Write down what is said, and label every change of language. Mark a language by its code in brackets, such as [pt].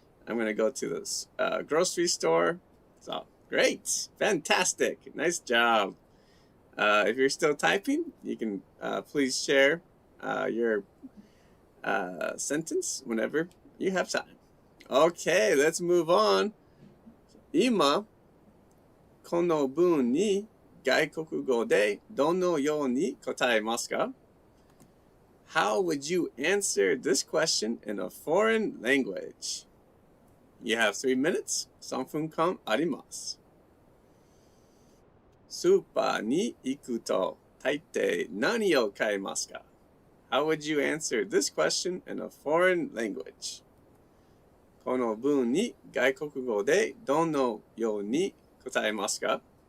[en] I'm going to go to the grocery store. So great. Fantastic. Nice job. If you're still typing, you can please share your sentence whenever you have time. Okay, let's move on. [ja] 今、この文に外国語でどのように答えますか? [en] How would you answer this question in a foreign language? You have 3 minutes. [ja] 3分間あります。スーパーに行くと大抵何を買いますか? [en] How would you answer this question in a foreign language? [ja] この文に外国語でどのように答えますか?